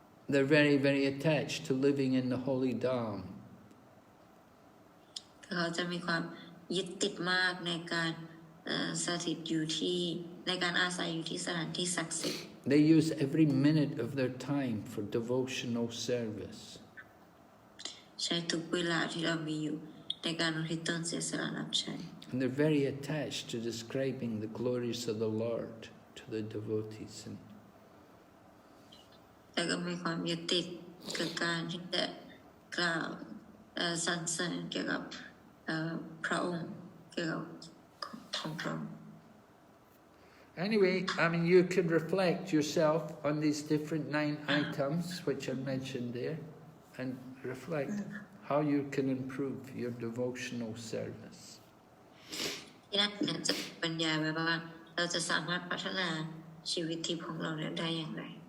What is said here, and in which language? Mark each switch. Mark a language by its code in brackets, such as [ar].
[en] They're very, very attached to living in the holy dham. [th] เขาจะมีความยึดติดมากในการสถิตอยู่ที่ในการอาศัยอยู่ที่สถานที่ศักดิ์สิทธิ์ [en] They use every minute of their time for devotional service. [th] ใช้ทุกเวลาที่เรามีอยู่ในการอุทิศตนเสียสละรับใช้ [en] And they're very attached to describing the glories of the Lord to the devotees. [th] แล้วก็มีความยึดติดกับการที่จะกล่าวสรรเสริญเกี่ยวกับพระองค์เกี่ยวกับของพระองค์ [en] Anyway, I mean, you could reflect yourself on these different 9 items which are mentioned there and reflect how you can improve your devotional service. [th] ที่นั่นเนี่ยจะบรรยายไว้ว่าเราจะสามารถพัฒนาชีวิตทิพย์ของเราได้อย่างไร